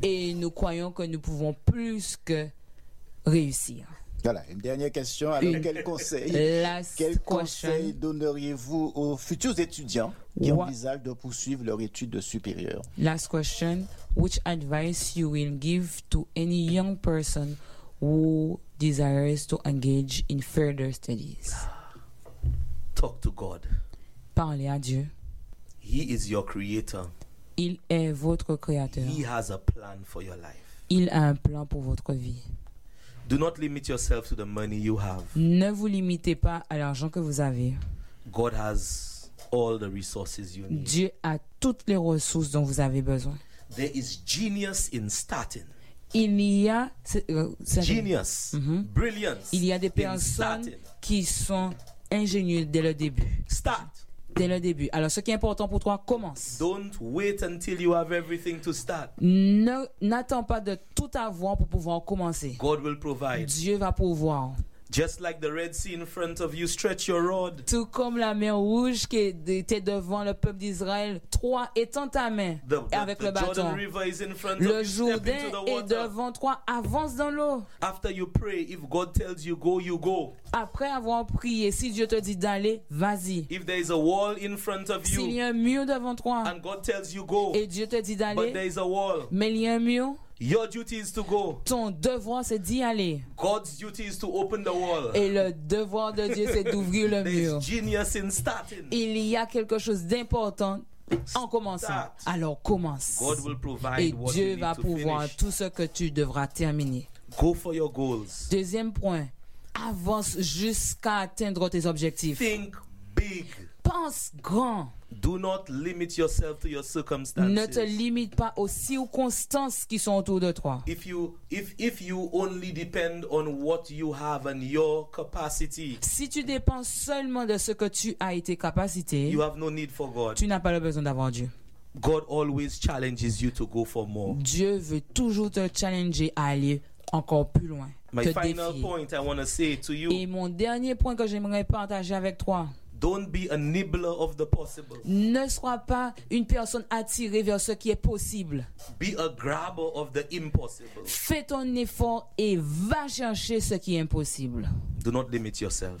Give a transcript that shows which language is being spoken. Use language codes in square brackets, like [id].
[fr] Et nous croyons que nous pouvons plus que réussir. Voilà, une dernière question. Alors, quel conseil donneriez-vous aux futurs étudiants qui envisagent de poursuivre leur étude de supérieur? [en] Last question. Which advice you will give to any young person who desires to engage in further studies? Talk to God. [fr] Parlez à Dieu. [en] He is your creator. [fr] Il est votre créateur. [en] He has a plan for your life. [fr] Il a un plan pour votre vie. [en] Do not limit yourself to the money you have. [fr] Ne vous limitez pas à l'argent que vous avez. [en] God has all the resources you need. [fr] Dieu a toutes les ressources dont vous avez besoin. [en] There is genius in starting. [fr] Il y a [en] genius, brilliance. [fr] Il y a des personnes qui sont ingénieuses dès le début. [en] Start. [fr] Dès le début. Alors, ce qui est important pour toi, commence. [en] Don't wait until you have everything to start. [fr] N'attends pas de tout avoir pour pouvoir commencer. [en] God will provide. [fr] Dieu va pouvoir. [en] Just like the Red Sea in front of you, stretch your rod. [fr] Tout comme la mer rouge qui était devant le peuple d'Israël, toi étends ta main avec le bâton. [en] The Jordan River is in front [fr] le [en] of you, [fr] Jourdain [en] step into the water. [fr] Est devant toi, avance dans l'eau. [en] After you pray, if God tells you go, you go. [fr] Après avoir prié, si Dieu te dit d'aller, vas-y. [en] If there is a wall in front of you, [fr] s'il y a un mur devant toi, [en] and God tells you go, [fr] et Dieu te dit d'aller, [en] but there is a wall, [fr] mais il y a un mur. [en] Your duty is to go. [fr] Ton devoir c'est d'y aller. [en] God's duty is to open the wall. [fr] Et le devoir de Dieu c'est d'ouvrir le mur. [en] There's genius in starting. [fr] Il y a quelque chose d'important en commençant. [en] Start. [fr] Alors commence. [en] God will provide [fr] Et [en] what [fr] Dieu [en] you [fr] va [en] need to [fr] pouvoir [en] finish. [fr] Tout ce que tu devras terminer. [en] Go for your goals. [fr] Deuxième point, avance jusqu'à atteindre tes objectifs. [en] Think big. [fr] Pense grand. [en] Do not limit yourself to your circumstances. [fr] Ne te limite pas aux circonstances qui sont autour de toi. [en] If you only depend on what you have and your capacity. [fr] Si tu dépends seulement de ce que tu as et tes capacités, [en] you have no need for God. [fr] Tu n'as pas le besoin d'avoir Dieu. [en] God always challenges you to go for more. [fr] Dieu veut toujours te challenger à aller encore plus loin. [en] My final point I want to say to you. [fr] Et mon dernier point que j'aimerais partager avec toi. [en] Don't be a nibbler of the possible. [fr] Ne sois pas une personne attirée vers ce qui est possible. [en] Be a grabber of the impossible. [fr] Fais ton effort et va chercher ce qui est impossible. [en] Do not limit yourself.